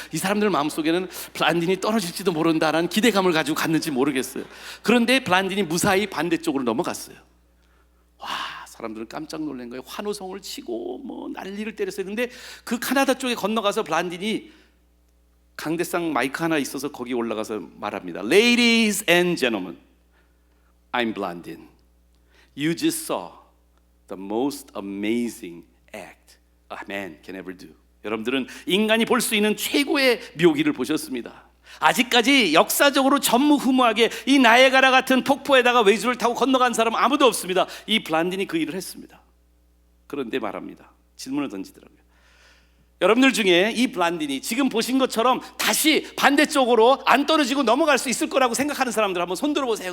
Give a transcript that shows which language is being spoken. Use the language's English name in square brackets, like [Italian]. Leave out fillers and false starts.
[Korean] 이 사람들 마음속에는 블란딘이 떨어질지도 모른다라는 기대감을 가지고 갔는지 모르겠어요. 그런데 블란딘이 무사히 반대쪽으로 넘어갔어요. 와, 사람들은 깜짝 놀란 거예요. 환호성을 치고 뭐 난리를 때렸어요. 근데 그 카나다 쪽에 건너가서 블란딘이 강대상 마이크 하나 있어서 거기 올라가서 말합니다. [English] Ladies and gentlemen, I'm Blandin. You just saw the most amazing act a man can ever do. [Korean] 여러분들은 인간이 볼 수 있는 최고의 묘기를 보셨습니다. 아직까지 역사적으로 전무후무하게 이 나이아가라 같은 폭포에다가 외줄을 타고 건너간 사람은 아무도 없습니다. 이 블란딘이 그 일을 했습니다. 그런데 말합니다. 질문을 던지더라고요. 여러분들 중에 이 블란딘이 지금 보신 것처럼 다시 반대쪽으로 안 떨어지고 넘어갈 수 있을 거라고 생각하는 사람들 한번 손 들어보세요.